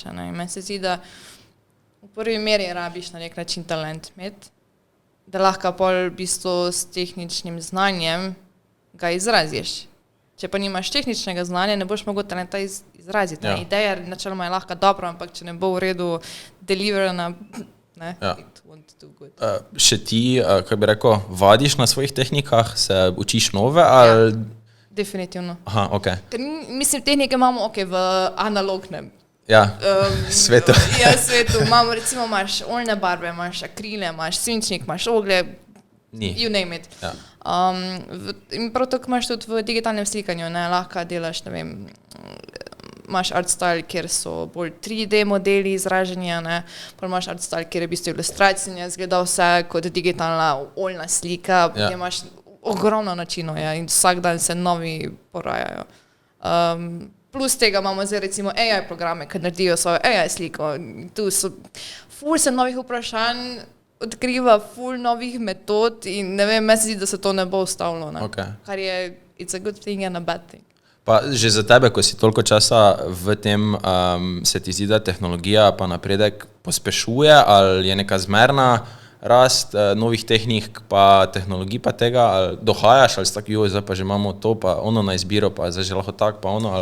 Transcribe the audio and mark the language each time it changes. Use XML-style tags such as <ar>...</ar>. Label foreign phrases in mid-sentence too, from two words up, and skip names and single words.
<sl>In meni se zdi, da v prvi meri rabiš na nek način talent imeti, da lahko pol v bistvu s tehničnim znanjem ga izraziš. Če pa nimaš tehničnega znanja, ne boš mogel talenta izraziti. Ideja načeloma je lahko dobra, ampak če ne bo v redu deliverana,</sl> <en>it won't do good.</en> <sl>Še ti, kako bi rekel, vadiš na svojih tehnikah, se učiš nove ali... Definitivno. Aha, ok. Mislim, tehnike imamo v analognem svetu. Svetu. Recimo imaš oljne barve, imaš akrile, imaš svinčnik, imaš oglje,</sl> <en>you name it.</en> <sl>In prav tako imaš tudi v digitalnem slikanju, lahko delaš, ne vem, imaš</sl> <en>art style,</en> <sl>kjer so bolj 3D modeli izraženi, pa imaš</sl> <en>art style,</en> <sl>kjer je v bistvu ilustracija, zgleda vse kot digitalna oljna slika, imaš ogromno načinov in vsak dan se novi porajajo. Plus tega imamo zdaj recimo AI programe, ki naredijo svojo AI sliko. Tu so ful se novih vprašanj, odkriva ful novih metod in ne vem, meni se zdi, da se to ne bo ustavilo. Kar je,</sl> <en>it's a good thing and a bad thing.</en> <sl>Pa že za tebe, ko si toliko časa v tem, se ti zdi, da tehnologija pa napredek pospešuje ali je neka zmerna rast novih tehnik pa tehnologij pa tega, ali dohajaš ali si tako, zdaj pa že imamo to pa ono na izbiro pa zdaj že lahko tak pa ono ali...</sl>